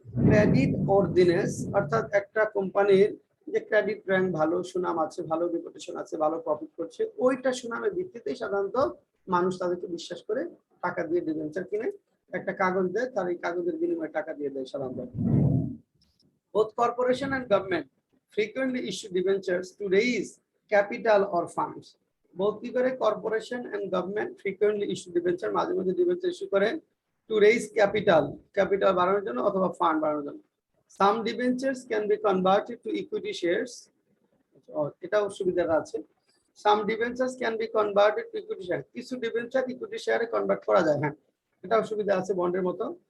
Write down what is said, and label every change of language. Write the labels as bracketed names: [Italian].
[Bangla] Credit ওর্দিনেস অর্থাৎ একটা কোম্পানির যে ক্রেডিট র্যাঙ্ক ভালো, সুনাম আছে, ভালো রিপুটেশন আছে, ভালো প্রফিট করছে, ওইটা সুনামের ভিত্তিতেই সাধারণত মানুষ তাদেরকে বিশ্বাস করে টাকা দিয়ে ডিবেঞ্চার কিনে। একটা কাগজ দেয়, তার এই কাগজের বিনিময়ে টাকা দিয়ে দেয় সাধারণত। [English] Both corporation and government frequently issue debentures to raise capital or funds. Both [Bangla] কি করে, [English] corporation and government frequently issue debenture, [Bangla] মাঝে মাঝে debenture issue করে [English] to raise capital [Bangla] বাড়ানোর জন্য অথবা ফান্ড বাড়ানোর জন্য। [English] Some debentures can be converted to equity shares, [Bangla] এটাও সুবিধা আছে। [English] Some debentures can be converted to equity share, [Bangla] কিছু ডিবেঞ্চার ইকুইটি শেয়ারে কনভার্ট করা যায়, হ্যাঁ এটাও সুবিধা আছে বন্ডের মতো।